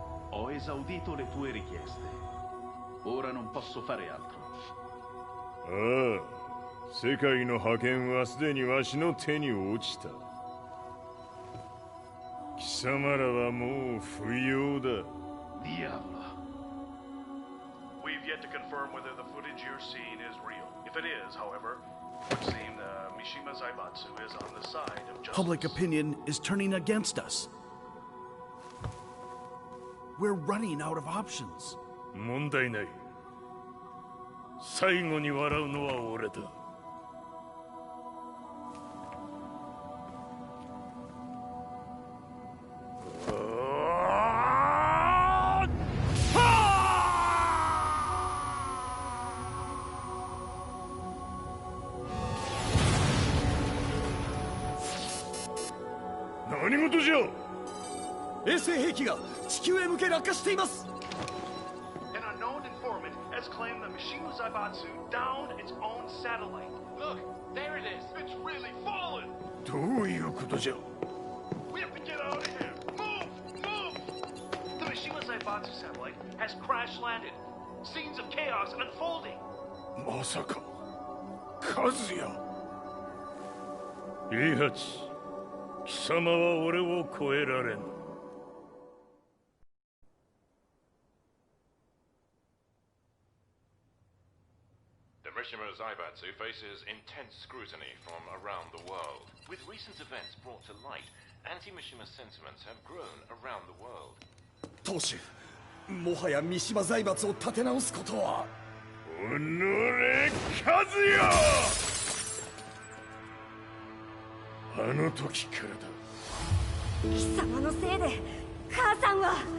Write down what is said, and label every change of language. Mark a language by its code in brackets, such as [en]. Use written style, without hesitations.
[it] Ho esaudito le tue richieste. Ora non posso fare altro. [ja] 世界の覇権はすでにわしの手に落ちた。貴様らはもう不要だ。 Diavolo. [en] We've yet to confirm whether the footage you're seeing is real. If it is, however, it would seem the Mishima Zaibatsu is on the side of justice. Public opinion is turning against us. We're running out of options. [ja] 問題ない。最後に笑うのは俺だ。何事じゃ。衛星兵器が地球へ向け落下しています。 [en] An unknown informant has claimed the Mishima Zaibatsu downed its own satellite. Look, there it is. It's really fallen. [ja] どういうことじゃ。 [en] We have to get out of here. Move, move. The Mishima Zaibatsu satellite has crash landed. Scenes of chaos unfolding. [ja] まさか、和也。イハチ、貴様は俺を超えられん。 [en] Mishima Zaibatsu faces intense scrutiny from around the world. With recent events brought to light, anti-Mishima sentiments have grown around the world. [ja] 当主、もはや三島財閥を立て直すことは。おのれ、和也！あの時からだ。貴様のせいで母さんは。